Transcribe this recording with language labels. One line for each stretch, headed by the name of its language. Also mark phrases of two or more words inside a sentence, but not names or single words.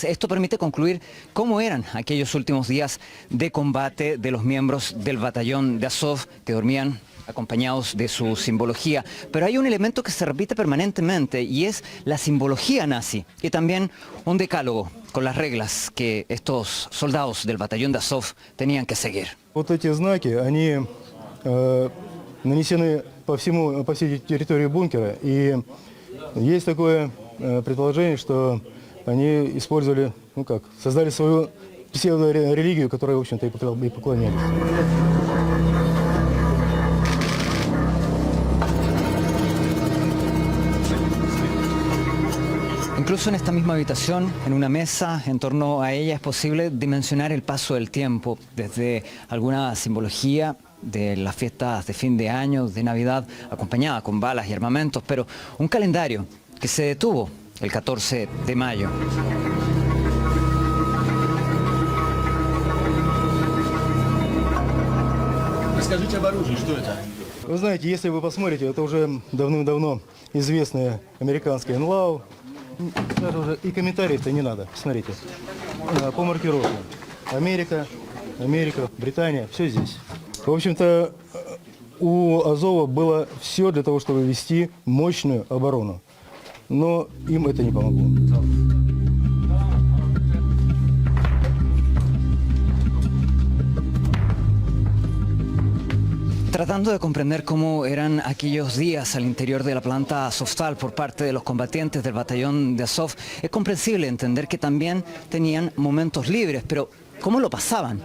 Spanish: Esto permite concluir cómo eran aquellos últimos días de combate de los miembros del batallón de Azov que dormían acompañados de su simbología. Pero hay un elemento que se repite permanentemente y es la simbología nazi y también un decálogo con las reglas que estos soldados del batallón de Azov tenían que seguir.
Russian: Вот эти знаки, они нанесены по всей территории бункера, и есть такое предположение, что они использовали, создали свою псевдорелигию, которой, в общем-то, и поклонялись.
Spanish: Incluso en esta misma habitación, en una mesa, en torno a ella es posible dimensionar el paso del tiempo, desde alguna simbología de las fiestas de fin de año, de Navidad, acompañada con balas y armamentos, pero un calendario que se detuvo el 14 de mayo.
Russian: Расскажите об оружии, что это? Вы знаете, если вы посмотрите, это уже давным-давно известные американские НЛАУ. Даже уже и комментариев-то не надо. Смотрите, по маркировке. Америка, Британия, все здесь. В общем-то, у Азова было все для того, чтобы вести мощную оборону. Но им это не помогло.
Spanish: Tratando de comprender cómo eran aquellos días al interior de la planta Azovstal por parte de los combatientes del batallón de Azov, es comprensible entender que también tenían momentos libres, pero ¿cómo lo pasaban?